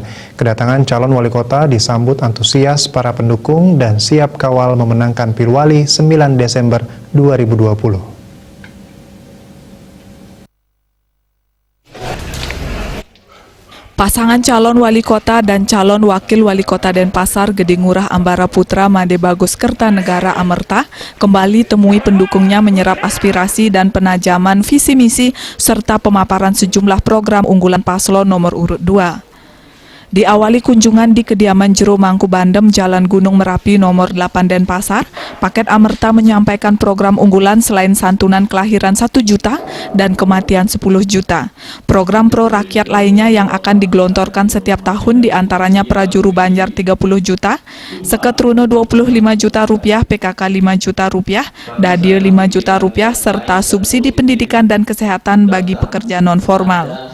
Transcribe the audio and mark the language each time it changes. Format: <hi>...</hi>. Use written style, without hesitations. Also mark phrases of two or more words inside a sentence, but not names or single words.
<id>Kedatangan calon wali kota disambut antusias para pendukung dan siap kawal memenangkan Pilwali 9 Desember 2020. Pasangan calon wali kota dan calon wakil wali kota Denpasar Gede Ngurah Ambara Putra Made Bagus Kertanegara Amerta kembali temui pendukungnya menyerap aspirasi dan penajaman visi misi serta pemaparan sejumlah program unggulan paslon nomor urut 2. Diawali kunjungan di kediaman Jero Mangku Bandem, Jalan Gunung Merapi nomor 8 Denpasar, paket Amerta menyampaikan program unggulan selain santunan kelahiran 1 juta dan kematian 10 juta. Program pro rakyat lainnya yang akan digelontorkan setiap tahun diantaranya Prajuru Banjar 30 juta, Seketruno 25 juta rupiah, PKK 5 juta rupiah, Dadio 5 juta rupiah, serta subsidi pendidikan dan kesehatan bagi pekerja non-formal.</id>